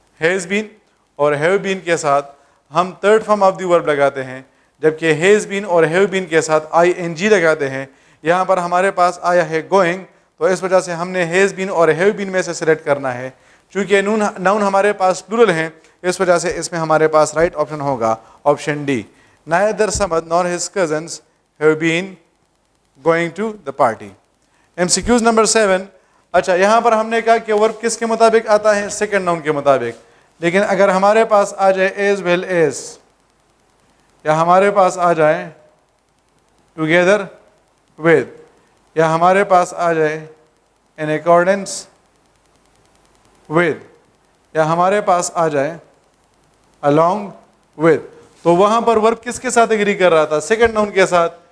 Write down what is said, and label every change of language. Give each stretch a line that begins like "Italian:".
Urdu: has been اور have been کے ساتھ ہم تھرڈ فارم آف دی ورب لگاتے ہیں, جبکہ has been اور have been کے ساتھ ing لگاتے ہیں. یہاں پر ہمارے پاس آیا ہے going, تو اس وجہ سے ہم نے has been اور have been میں سے سلیکٹ کرنا ہے. چونکہ ناؤن ہمارے پاس پلورل ہیں, اس وجہ سے اس میں ہمارے پاس رائٹ آپشن ہوگا option D.
English: neither Samad nor his cousins have been going to the party.
Urdu: MCQs number 7. اچھا یہاں پر ہم نے کہا کہ ورب کس کے مطابق آتا ہے, سیکنڈ ناؤن کے مطابق. لیکن اگر ہمارے پاس آ جائے as well as, یا ہمارے پاس آ جائے together with, یا ہمارے پاس آ جائے in accordance with, یا ہمارے پاس آ جائے along with, تو وہاں پر ورب کس کے ساتھ ایگری کر رہا تھا, سیکنڈ ناؤن کے ساتھ.